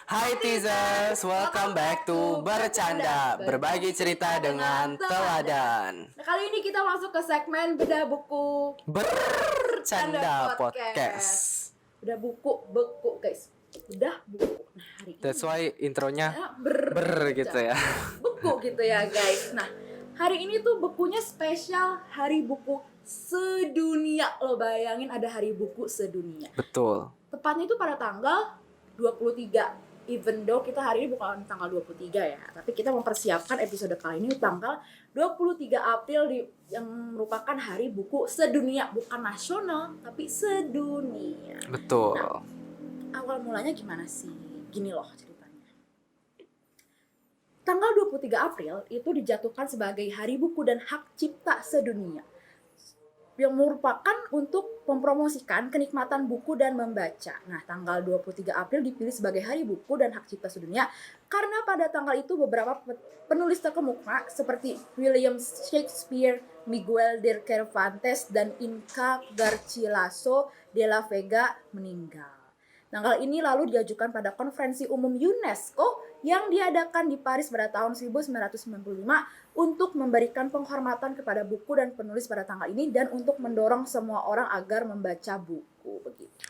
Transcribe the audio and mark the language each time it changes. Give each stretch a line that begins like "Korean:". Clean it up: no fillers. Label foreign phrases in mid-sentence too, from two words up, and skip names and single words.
Indonesian: Hai teasers,
English: welcome back to
Indonesian: Bercanda, berbagi cerita dengan teladan. Nah, kali ini kita masuk ke segmen Bedah Buku Bercanda Podcast. Bedah buku guys. Bedah buku. Nah, hari
English: That's
Indonesian: ini why intronya ber gitu ya. Buku gitu ya guys. Nah, hari ini tuh bukunya spesial Hari Buku Sedunia. Lo bayangin ada Hari Buku Sedunia. Betul. Tepatnya itu pada tanggal 23.
English: Even though
Indonesian: kita hari ini bukan tanggal 23 ya, tapi kita mempersiapkan episode kali ini tanggal 23 April yang merupakan Hari Buku Sedunia, bukan nasional tapi sedunia. Betul. Nah, awal mulanya gimana sih? Gini loh ceritanya. Tanggal 23 April itu dijatuhkan sebagai Hari Buku dan Hak Cipta Sedunia, yang merupakan untuk mempromosikan kenikmatan buku dan membaca. Nah, tanggal 23 April dipilih sebagai Hari Buku dan Hak Cipta Sedunia karena pada tanggal itu beberapa penulis terkemuka seperti William Shakespeare, Miguel de Cervantes, dan Inca Garcilaso de la Vega meninggal. Tanggal ini lalu diajukan pada Konferensi Umum UNESCO yang diadakan di Paris pada tahun 1995 untuk memberikan penghormatan kepada buku dan penulis pada tanggal ini dan untuk mendorong semua orang agar membaca buku begitu.